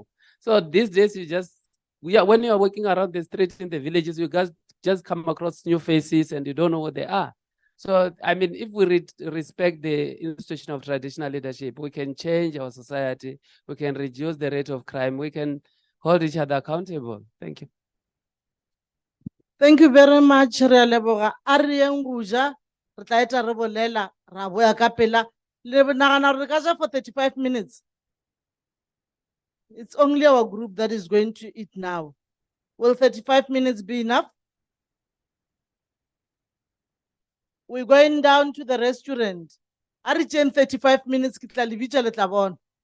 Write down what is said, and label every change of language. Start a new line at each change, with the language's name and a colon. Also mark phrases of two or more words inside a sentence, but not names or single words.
English: So these days when you are walking around the streets in the villages, you guys just come across new faces and you don't know what they are. So, I mean, if we respect the institution of traditional leadership, we can change our society, we can reduce the rate of crime, we can hold each other accountable. Thank you. Thank you very much,
Tswana: Re a leboga. A re yeng go ja, re tla eta re bolela, ra boya ka pela. Le nagana re ka ja
English: for 35 minutes. It's only our group that is going to eat now. Will 35 minutes be enough? We're going down to the restaurant.
Tswana: A re tšeng 35 minutes, ke tla le bitša le tla bona.